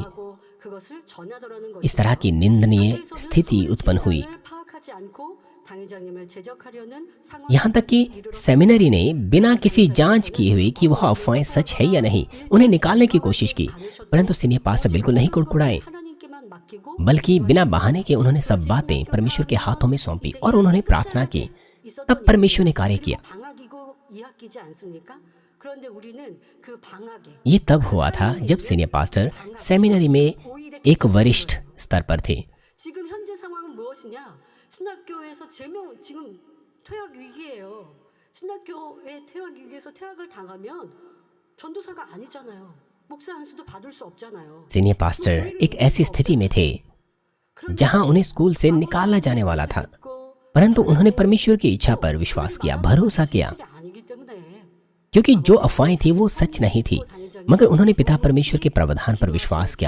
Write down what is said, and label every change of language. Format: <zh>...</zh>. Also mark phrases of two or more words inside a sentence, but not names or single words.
<hi>इस तरह की निंदनीय स्थिति उत्पन्न हुई, यहाँ तक कि सेमिनरी ने बिना किसी जांच किए हुए कि वह अफवाहें सच है या नहीं, उन्हें निकालने की कोशिश की, परंतु</hi> <en>senior pastor</en> <hi>बिल्कुल नहीं कुड़कुड़ाए, बल्कि बिना बहाने के उन्होंने सब बातें परमेश्वर के हाथों में सौंपी और उन्होंने प्रार्थना की। तब परमेश्वर ने कार्य किया। ये तब हुआ था जब</hi> <en>senior pastor</en> <hi>सेमिनरी में एक वरिष्ठ स्तर पर थे।</hi> <ko>지금 현재 상황은 무엇이냐? 신학교에서 제명 지금 퇴학 위기예요. 신학교의 퇴학 위기에서 퇴학을 당하면 전도사가 아니잖아요. 목사 안수도 받을 수 없잖아요.</ko> <en>senior pastor</en> <hi>एक ऐसी स्थिति में थे जहां उन्हें स्कूल से निकाला जाने वाला था, परंतु उन्होंने परमेश्वर की इच्छा पर विश्वास किया, भरोसा किया, क्योंकि जो अफवाहें थी वो सच नहीं थी, मगर उन्होंने पिता परमेश्वर के प्रावधान पर विश्वास किया।</hi>